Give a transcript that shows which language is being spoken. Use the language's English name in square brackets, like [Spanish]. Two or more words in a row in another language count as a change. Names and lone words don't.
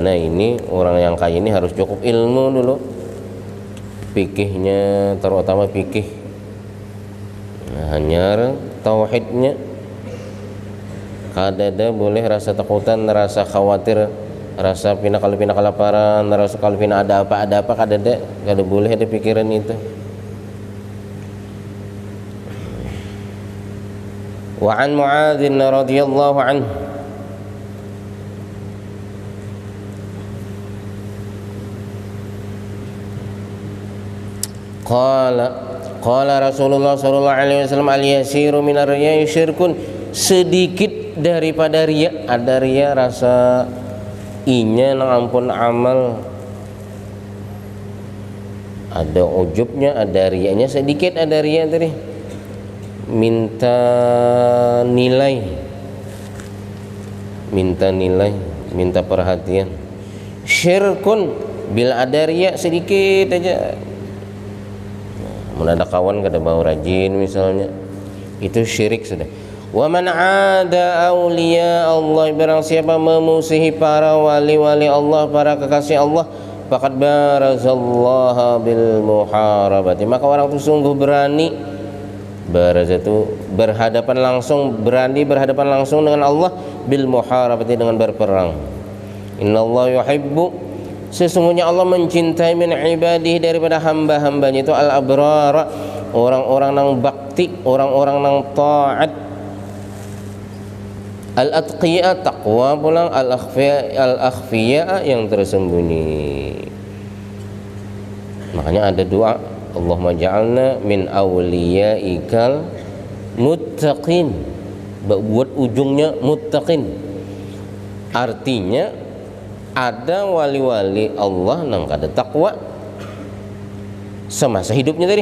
[Banjar] Nah, ini orang yang kaya ini harus cukup ilmu dulu, fikihnya, terutama fikih, hanya tauhidnya. Kada ada boleh rasa takutan, rasa khawatir, rasa kalau pina kelaparan, rasa kalau pina ada apa kada ada, kada boleh ada pikiran itu. [Arabic] وعن معاذ رضي الله عنه قال رسول الله صلى الله عليه وسلم اليسير من الرياء شرك, [Banjar] sedikit daripada riya. Ada riya, rasa inya nang ampun amal, ada ujubnya, ada riyanya sedikit. Ada riya tadi minta nilai, minta perhatian. Syirkun, bila ada riya sedikit aja, mun ada kawan kada mau rajin misalnya, itu syirik sudah. [Arabic] ومن عادى أولياء الله, [Banjar] barang siapa memusuhi para wali-wali Allah, para kekasih Allah, [Arabic] فقد بارز الله بالمحاربة, [Banjar] maka orang itu sungguh berani. Baraz itu berhadapan langsung, berani berhadapan langsung dengan Allah, [Arabic] بالمحاربة [Banjar] dengan berperang. [Arabic] إن الله يحب, [Banjar] sesungguhnya Allah mencintai [Arabic] من عباده [Banjar] daripada hamba-hambanya itu [Arabic] الأبرار, [Banjar] orang-orang nang bakti, orang-orang nang taat. [Arabic] الأتقياء [Banjar] taqwa pulang, [Arabic] الأخفياء [Banjar] yang tersembunyi. Makanya ada doa, [Arabic] اللهم اجعلنا من أوليائك المتقين, [Banjar] buat ujungnya muttaqin, artinya ada wali-wali Allah nang kada takwa semasa hidupnya tadi.